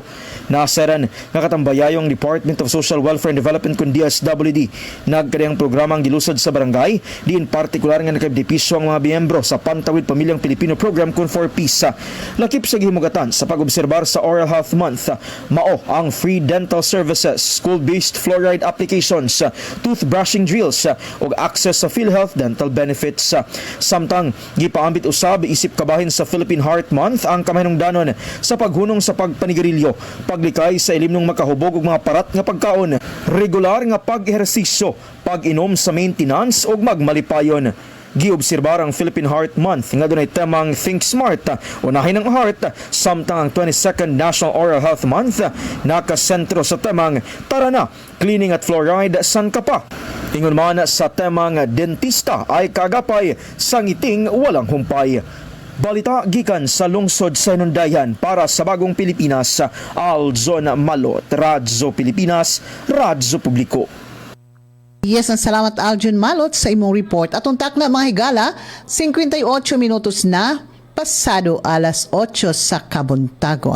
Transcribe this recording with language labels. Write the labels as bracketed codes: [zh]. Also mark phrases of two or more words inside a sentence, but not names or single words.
[ceb] Nasaran nga katambayayong Department of Social Welfare and Development kun DSWD nagkadayang programang gilusad sa barangay diin partikular nga nakabdepisyo ang mga miyembro sa Pantawid Pamilyang Pilipino Program kun for Peace. Lakip sa gihimugatan sa pag-obserbar sa Oral Health Month, mao ang [en] free dental services, school-based fluoride applications, toothbrushing drills, [ceb] ug access sa PhilHealth [en] dental benefits. [ceb] Samtang gipaambit usab isip kabahin sa Philippine Heart Month ang kamahinungdanon sa paghunong sa pagpanigarilyo, paglikay sa ilim ng makahubog ug mga parat nga pagkaon, regular nga pag-ehersisyo, pag-inom sa maintenance ug magmalipayon. Giobserbar ang Philippine Heart Month nga dunay temang [en] Think Smart, [tl] unahin ang heart, [ceb] samtang ang 22nd National Oral Health Month nakasentro sa temang [tl] Tara na, cleaning at fluoride san ka pa. [ceb] Ingon man sa temang [tl] Dentista ay kagapay, sa ngiting walang humpay. [ceb] Balita gikan sa lungsod sa Hinundayan para sa Bagong Pilipinas, Aljon Malot, Radyo Pilipinas, Radyo Publiko. Yes, ang salamat Aljon Malot sa imong report. Atong takna mga higala, 58 minutos na, pasado alas 8 sa kabuntagon.